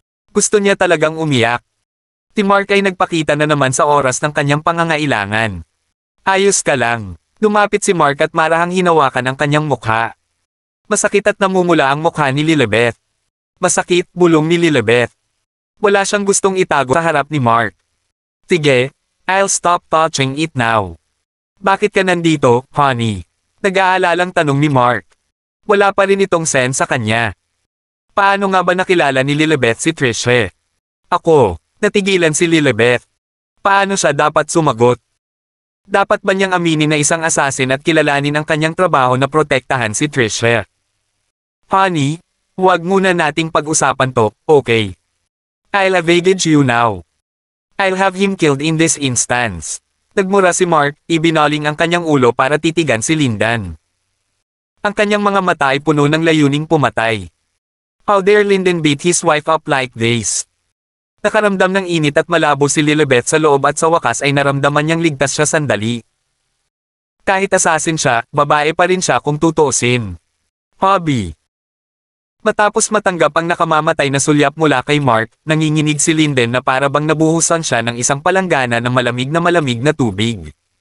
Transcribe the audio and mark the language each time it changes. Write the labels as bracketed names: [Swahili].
[Filipino] Gusto niya talagang umiyak. Si Mark ay nagpakita na naman sa oras ng kanyang pangangailangan. "Ayos ka lang." Lumapit si Mark at marahang hinawakan ang kanyang mukha. Masakit at namumula ang mukha ni Lilibeth. "Masakit," bulong ni Lilibeth. Wala siyang gustong itago sa harap ni Mark. [English] "Sige, I'll stop touching it now." [Filipino] "Bakit ka nandito, honey?" Nag-aalalang tanong ni Mark. Wala pa rin itong sense sa kanya. Paano nga ba nakilala ni Lilibeth si Trisha? Ako, natigilan si Lilibeth. Paano siya dapat sumagot? Dapat ba niyang aminin na isang assassin at kilalanin ang kanyang trabaho na protektahan si Trisha? "Honey, huwag muna nating pag-usapan to, okay? [English] I'll evade you now. I'll have him killed in this instance." [Filipino] Nagmura si Mark, ibinaling ang kanyang ulo para titigan si Lindan. Ang kanyang mga mata ay puno ng layuning pumatay. [English] How dare Linden beat his wife up like this? [Filipino] Nakaramdam ng init at malabo si Lilibeth sa loob at sa wakas ay naramdaman niyang ligtas siya sandali. Kahit assassin siya, babae pa rin siya kung tutuusin. Hobby. Matapos matanggap ang nakamamatay na sulyap mula kay Mark, nanginginig si Linden na para bang nabuhusan siya ng isang palanggana ng malamig na tubig.